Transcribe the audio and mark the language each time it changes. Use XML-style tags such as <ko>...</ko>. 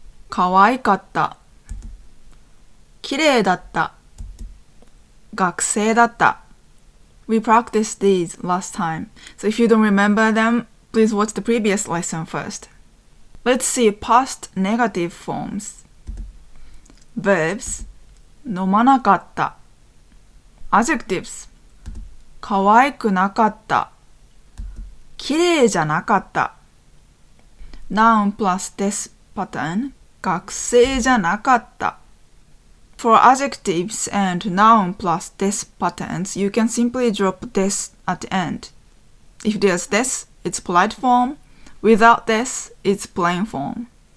<ja>可愛かった。綺麗だった。学生だった。</ja> <en>We practiced these last time, so if you don't remember them, please watch the previous lesson first. Let's see past negative forms.</en> <ja>Verbs 飲まなかった。Adjectives 可愛くなかった。綺麗じゃなかった。</ja> <en>Noun plus this pattern</en> <ja>学生じゃなかった。</ja> <en>For adjectives and noun plus this patterns, you can simply drop this at the end. If there's this, it's polite form. Without this, it's plain form.</en>